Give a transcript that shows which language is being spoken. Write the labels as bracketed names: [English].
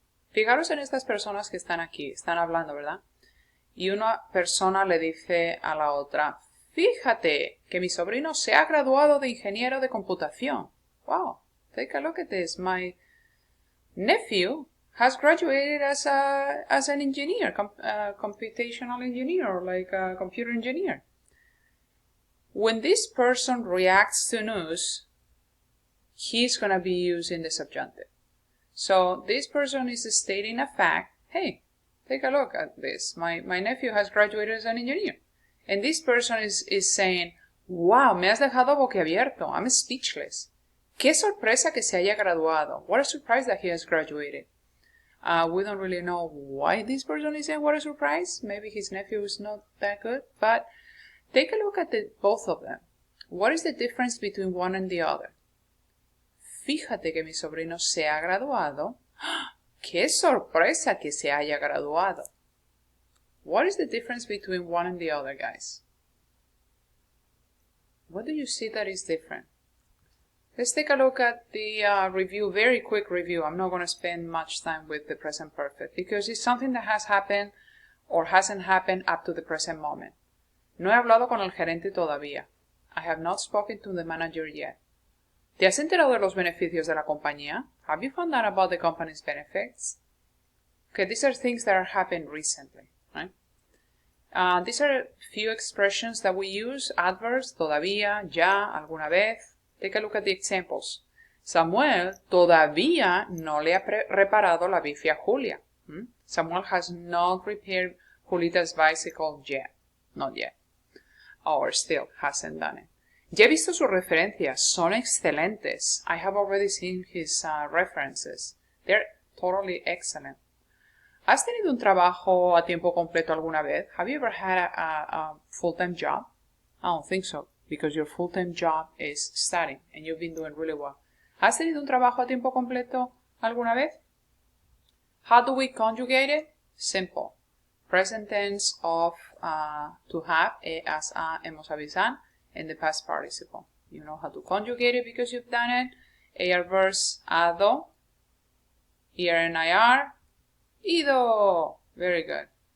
[Spanish] Fijaros en estas personas que están aquí, están hablando, ¿verdad? Y una persona le dice a la otra, fíjate que mi sobrino se ha graduado de ingeniero de computación. [English] Wow, take a look at this. My nephew has graduated as an engineer, computational engineer, or like a computer engineer. When this person reacts to news, he's going to be using the subjunctive. So this person is stating a fact. Hey, take a look at this. My nephew has graduated as an engineer. And this person is saying, wow, [Spanish] me has dejado boquiabierto. [English] I'm speechless. [Spanish] Qué sorpresa que se haya graduado. [English] What a surprise that he has graduated. We don't really know why this person is saying what a surprise. Maybe his nephew is not that good. But take a look at both of them. What is the difference between one and the other? [Spanish] Fíjate que mi sobrino se ha graduado. ¡Qué sorpresa que se haya graduado! [English] What is the difference between one and the other, guys? What do you see that is different? Let's take a look at the review, very quick review. I'm not going to spend much time with the present perfect because it's something that has happened or hasn't happened up to the present moment. [Spanish] No he hablado con el gerente todavía. [English] I have not spoken to the manager yet. [Spanish] ¿Te has enterado de los beneficios de la compañía? [English] Have you found out about the company's benefits? Okay, these are things that are happened recently, right? These are a few expressions that we use, adverbs, todavía, ya, alguna vez. Take a look at the examples. [Spanish] Samuel todavía no le ha reparado la bici a Julia. [English] Samuel has not repaired Julita's bicycle yet. Not yet. Or still hasn't done it. [Spanish] Ya he visto sus referencias. Son excelentes. [English] I have already seen his references. They're totally excellent. [Spanish] ¿Has tenido un trabajo a tiempo completo alguna vez? [English] Have you ever had a full-time job? I don't think so, because your full-time job is studying, and you've been doing really well. [Spanish] ¿Has tenido un trabajo a tiempo completo alguna vez? [English] How do we conjugate it? Simple. Present tense of to have, as a, [Spanish] hemos avisado, [English] and the past participle. You know how to conjugate it because you've done it. AR verse, ado, ER-NIR, ido. Very good.